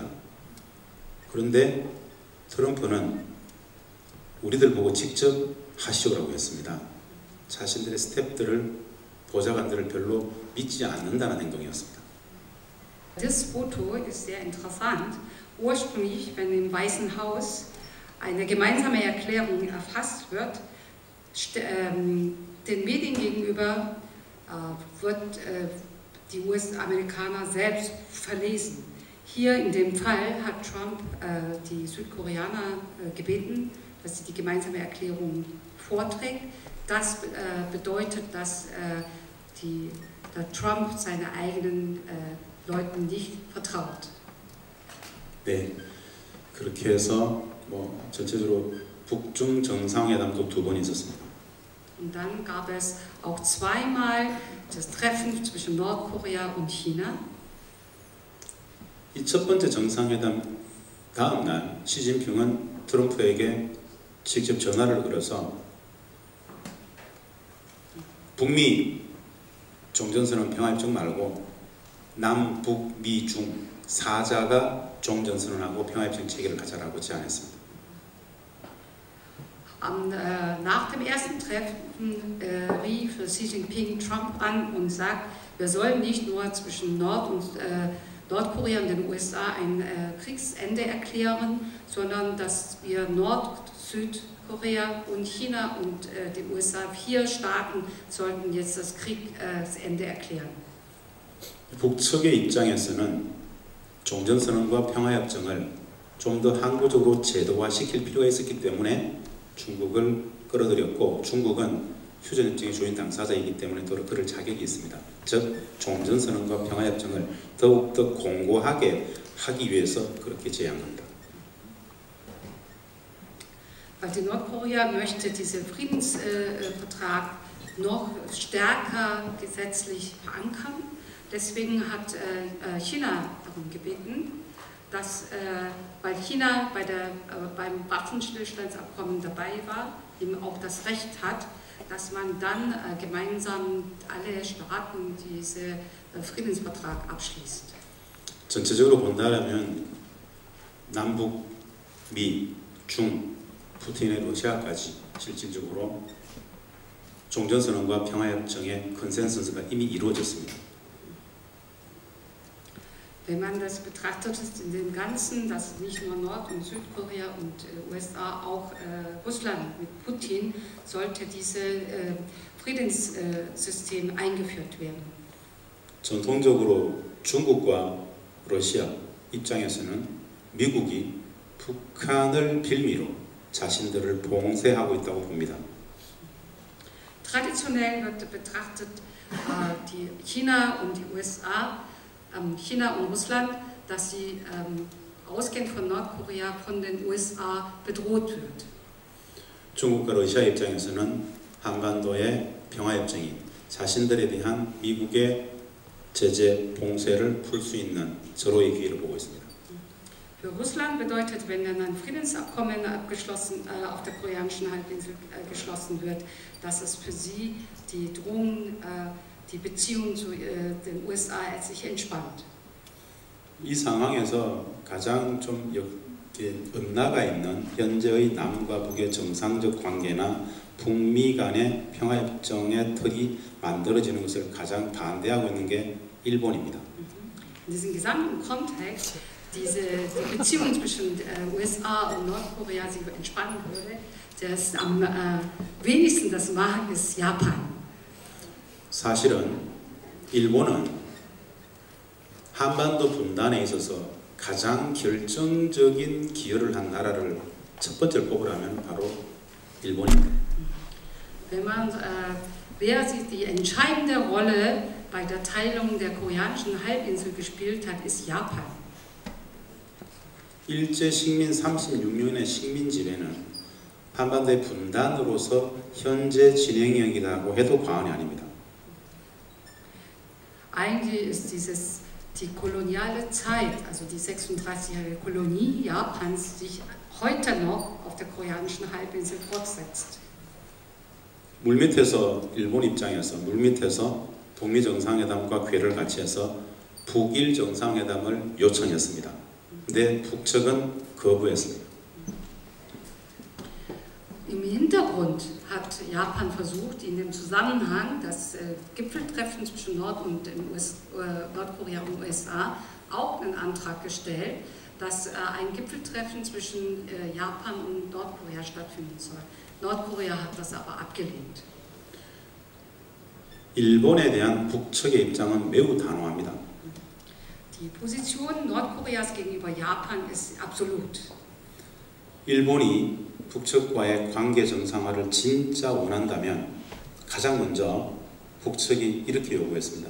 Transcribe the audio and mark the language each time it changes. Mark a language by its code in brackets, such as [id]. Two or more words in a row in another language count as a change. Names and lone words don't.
[ko] 그런데 트럼프는 우리들 보고 직접 하시오라고 했습니다. 자신들의 스태프들을, 보좌관들을 별로 믿지 않는다는 행동이었습니다. [de] Das Foto ist sehr interessant. Ursprünglich, wenn im Weißen Haus eine gemeinsame Erklärung erfasst wird, den Medien gegenüber wird die US-Amerikaner selbst verlesen. Hier in dem Fall hat Trump die Südkoreaner gebeten, dass sie die gemeinsame Erklärung vorträgt. Das bedeutet, dass der Trump seine eigenen Leuten nicht vertraut. [ko] 네, 그렇게 해서 전체적으로 북중 정상회담도 2번 있었습니다. [de] Und dann gab es auch zweimal das Treffen zwischen Nordkorea und China. [ko] 이 첫 번째 정상회담 다음 날 시진핑은 트럼프에게 직접 전화를 걸어서 북미 종전선언 평화협정 말고 남북 미중 4자가 종전선언하고 평화협정 체결을 하자라고 제안했습니다. [de] Nach dem ersten Treffen rief Xi Jinping Trump an und sagt, wir sollen nicht nur zwischen Nordkorea und den USA ein Kriegsende erklären, sondern dass wir Südkorea und China und die USA, 4 Staaten sollten jetzt das Kriegsende erklären. [ko] 북측의 입장에서는 종전선언과 평화협정을 좀 더 항구적으로 제도화시킬 필요가 있었기 때문에 중국을 끌어들였고, 중국은 휴전협정의 주인 당사자이기 때문에 또 그럴 자격이 있습니다. 즉 종전선언과 평화협정을 더욱더 공고하게 하기 위해서 그렇게 제안합니다. [de] Weil die Nordkorea möchte diesen Friedensvertrag noch stärker gesetzlich verankern. Deswegen hat China darum gebeten, dass, weil China beim Waffenstillstandsabkommen dabei war, eben auch das Recht hat, dass man dann gemeinsam alle Staaten diesen Friedensvertrag abschließt. [ko] 전체적으로 본다면 남북, 미, 중, 푸틴의 러시아까지 실질적으로 종전선언과 평화협정의 컨센서스가 이미 이루어졌습니다. [de] Wenn man das betrachtet, ist in dem Ganzen, dass nicht nur Nord- und Südkorea und USA, auch Russland mit Putin, sollte dieses Friedenssystem eingeführt werden. [ko] 전통적으로 중국과 러시아 입장에서는 미국이 북한을 빌미로 자신들을 봉쇄하고 있다고 봅니다. [de] Traditionell wird betrachtet, die China und die USA, China und Russland, dass sie ausgehend von Nordkorea von den USA bedroht wird. [ko] 중국과 러시아 입장에서는 한반도의 평화협정이 자신들에 대한 미국의 제재 봉쇄를 풀 수 있는 절호의 기회를 보고 있습니다. [de] Für Russland bedeutet, wenn dann ein Friedensabkommen auf der koreanischen Halbinsel geschlossen wird, dass es für sie die Drohung, die Beziehung zu den USA sich entspannt. [ko] 이 상황에서 가장 좀 엇나가 있는 현재의 남과 북의 정상적 관계나 북미 간의 평화협정의 틀이 만들어지는 것을 가장 반대하고 있는 게 일본입니다. [de] In diesem gesamten Kontext die Beziehung zwischen USA und Nordkorea sich entspannen würde, das am wenigsten das mag, ist Japan. [ko] 사실은 일본은 한반도 분단에 있어서 가장 결정적인 기여를 한 나라를 첫 번째로 뽑으라면 바로 일본입니다. [de] Wenn man, wer sich die entscheidende Rolle bei der Teilung der koreanischen Halbinsel gespielt hat, ist Japan. [ko] 일제 식민 36년의 식민 지배는 한반도의 분단으로서 현재 진행형이라고 해도 과언이 아닙니다. [de] Eigentlich ist die koloniale Zeit, also die 36-jährige Kolonie Japans, sich heute noch auf der koreanischen Halbinsel fortsetzt. [ko] 물밑에서 일본 입장에서 물밑에서 북미 정상회담과 궤를 같이 해서 북일 정상회담을 요청했습니다. 근데 북측은 거부했습니다. [de] Im Hintergrund hat Japan versucht, in dem Zusammenhang das Gipfeltreffen zwischen Nordkorea und USA auch einen Antrag gestellt, dass ein Gipfeltreffen zwischen Japan und Nordkorea stattfinden soll. Nordkorea hat das aber abgelehnt. [ko] 일본에 대한 북측의 입장은 매우 단호합니다. [de] Die Position Nordkoreas gegenüber Japan ist absolut. [ko] 일본이 북측과의 관계 정상화를 진짜 원한다면 가장 먼저 북측이 이렇게 요구했습니다.